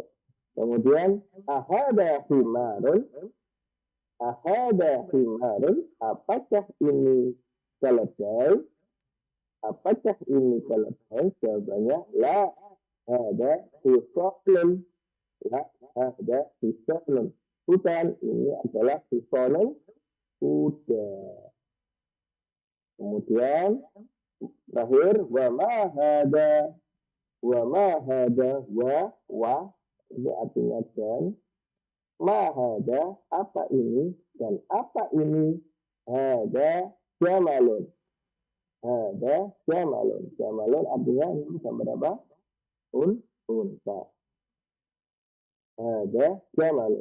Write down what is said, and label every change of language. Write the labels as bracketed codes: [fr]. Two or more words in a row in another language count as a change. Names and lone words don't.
[ar] Kemudian أهذا حمار. أهذا حمار. [id] Apakah ini keledai? Apakah ini keledai? Jawabannya [ar] لا هذا حصان. لا هذا حصان. [id] Bukan, ini adalah hisalun kuda. Kemudian terakhir [ar] وما هذا [id] wa ini artinya dan [ar] ما هذا [id] apa ini dan apa ini [ar] هذا جمل. هذا جمل. [id] Jamalun artinya ini gambar apa? [ar] Unta. هذا جمل.